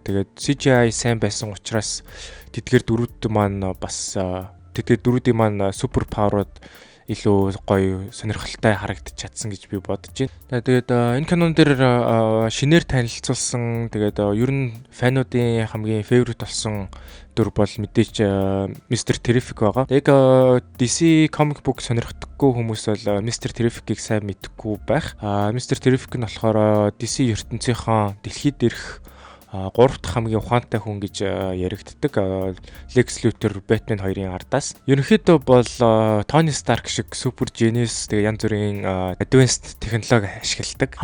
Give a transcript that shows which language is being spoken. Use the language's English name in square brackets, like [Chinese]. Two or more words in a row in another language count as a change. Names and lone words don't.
[Mongolian] Тэгээд CGI сайн байсан учраас тэдгээр дүрүүд маань бас тэдгээр дүрүүдийн маань супер паверууд илүү гоё сонирхолтой харагдаж чадсан гэж би бодож байна. Тэгээд энэ кинон дээр шинээр танилцуулсан тэгээд ер нь фануудын хамгийн фэврит болсон дүр бол мэдээч Mr. Terrific байгаа. Яг DC [English] comic book [Mongolian] сонирхдаггүй хүмүүс бол Mr. Terrific-ийг сайн мэдэхгүй байх. Mr. Terrific нь болохоор DC ертөнцийнхаа дэлхийд ирэх 3 дахь хамгийн ухаантай хүн гэж яригддаг. Lex Luthor, Batman 2-ын ардаас. Ерөнхийдөө бол Tony Stark шиг [English] super genius [Mongolian] тэгээ янз бүрийн advanced технологи ашигладаг.